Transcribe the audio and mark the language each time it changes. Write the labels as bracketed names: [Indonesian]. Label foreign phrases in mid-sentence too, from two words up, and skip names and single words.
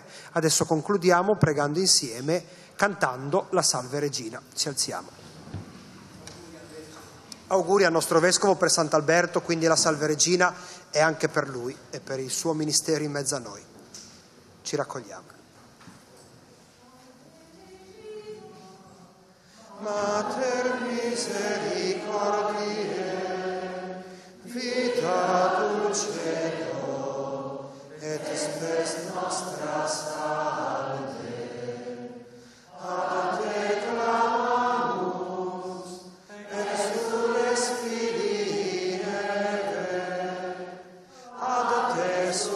[Italian] Adesso concludiamo pregando insieme, cantando la Salve Regina. Ci alziamo. Auguri al nostro Vescovo per Sant'Alberto, quindi la Salve Regina è anche per lui e per il suo ministero in mezzo a noi. Ci raccogliamo. [Latin] Mater misericordiae, vita dulcedo, et spes nostra salve, ad te clamamus, exules Filii Eve, ad te